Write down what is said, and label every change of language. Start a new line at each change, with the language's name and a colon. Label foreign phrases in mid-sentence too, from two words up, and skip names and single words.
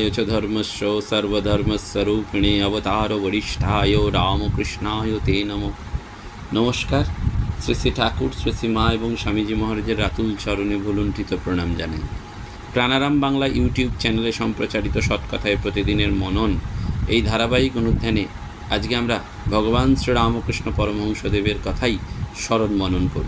Sanskrit: च धर्मस्य सर्वधर्मस्वरूपिणे अवतार वरिष्ठाय रामकृष्णाय ते नमः।
Bangla: नमस्कार। শ্রী শ্রী ঠাকুর, শ্রী শ্রী মা এবং স্বামীজি মহারাজের রাতুল চরণে ভুলুণ্ঠিত প্রণাম জানাই। প্রাণারাম বাংলা ইউটিউব চ্যানেলে সম্প্রচারিত সৎকথায় প্রতিদিনের মনন এই ধারাবাহিক অনুধ্যানে আজকে আমরা ভগবান শ্রীরামকৃষ্ণ পরমহংসদেবের কথাই স্মরণ মনন করব।